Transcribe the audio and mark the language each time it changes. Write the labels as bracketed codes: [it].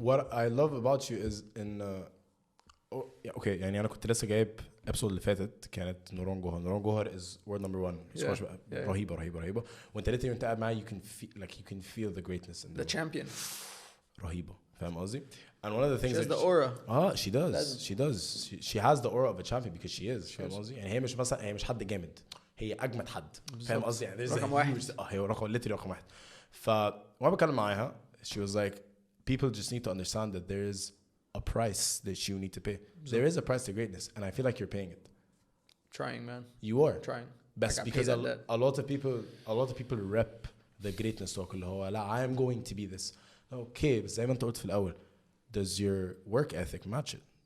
[en] what I love about you is in okay [ar] يعني أنا كنت لسه جايب [en] episode [ar] اللي فاتت كانت نوران جوهر [en] is word number 1 [ar] رهيبة وانت لقيتني وانت قاعد معايا [en] you can feel the greatness in the champion [ar] رهيبة فاهم قصدي [en] and one of the things she has the aura she does she has the aura of a champion because she is [ar] فاهم قصدي يعني هي مش مثلا هي مش حد جامد هي اجمد حد فاهم قصدي يعني رقم واحد هي رقم واحد وانا بتكلم معاها [en] she was like people just need to understand that there is a price that you need to pay there is a price to greatness and I feel like you're paying it trying man you are trying best because a lot of people rep the greatness talk [ar] اللي هو لا [en] I am going to be this okay [ar] بس زي ما انت قلت في الأول [en] does your work ethic match it